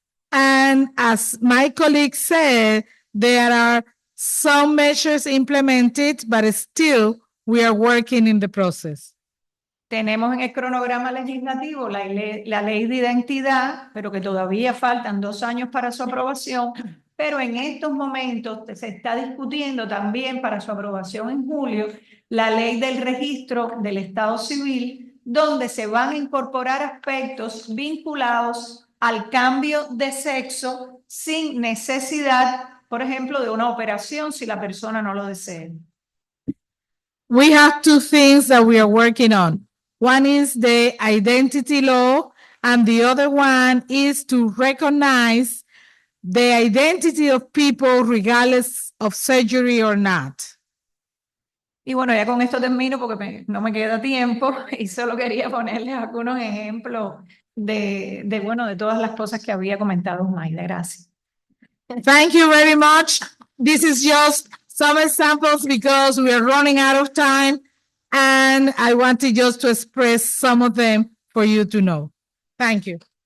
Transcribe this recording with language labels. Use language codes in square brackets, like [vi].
[en] And as my colleague said, there are some measures implemented, but still we are working in the process. [es] Tenemos en el cronograma legislativo la ley de identidad, pero que todavía faltan 2 años para su aprobación, pero en estos momentos se está discutiendo también para su aprobación en julio la ley del registro del Estado civil, donde se van a incorporar aspectos vinculados al cambio de sexo sin necesidad, por ejemplo, de una operación si la persona no lo desea. [en] We have two things that we are working on. One is the identity law, and the other one is to recognize the identity of people regardless of surgery or not. [es] Y bueno, ya con esto termino porque no me queda tiempo y solo quería ponerles algunos ejemplos de todas las cosas que había comentado Mayda. Gracias. [en] Thank you very much. This is just some examples because we are running out of time, and I wanted just to express some of them for you to know. Thank you.